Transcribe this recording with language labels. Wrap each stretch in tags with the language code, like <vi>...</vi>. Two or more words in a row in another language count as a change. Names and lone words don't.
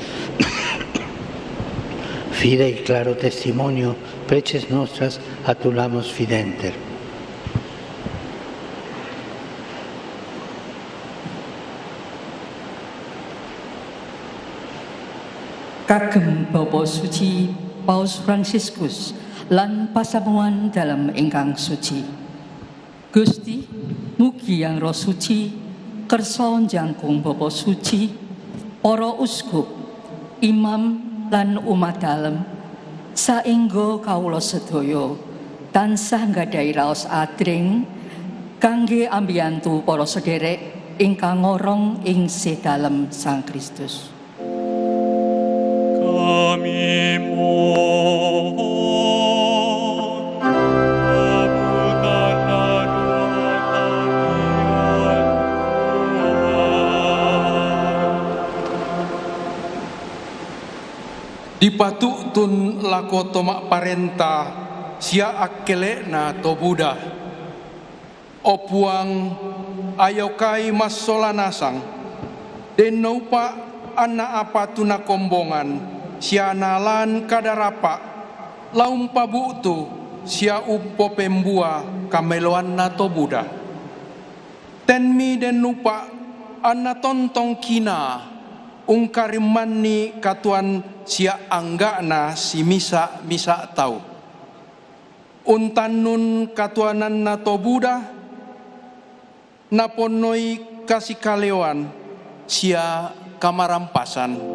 <la>fidei claro testimonio preces nostras atulamos fidenter.</la> <jv>Kagem Bapa Suci Paus Fransiskus lan pasamuan dalam ingkang suci. Gusti, mugi yang Roh Suci kersa njangkung Bapa Suci, para uskup, imam lan umat dalem saengga kawula sedaya tansah nggadhahi raos adring kangge ambiyantu para sederek ingkang ngorong ing sedalem Sang Kristus.</jv> <id>Kami mohon, kabulkanlah doa kami,</id> <sda>dipatuktun lako tomak parenta sia akele na to Buddha opuang ayokai masola nasang denaupa anak apa tuna kombongan sia nalan kadarapa laum pabutu sia upo pembua kameloan na to Buddha. tenmi den nupa anna tontong kina ungkarimani katuan sia anggana si misa tau untannun katuanan na tobuda naponoi kasih kalewan sia kamarampasan</sda>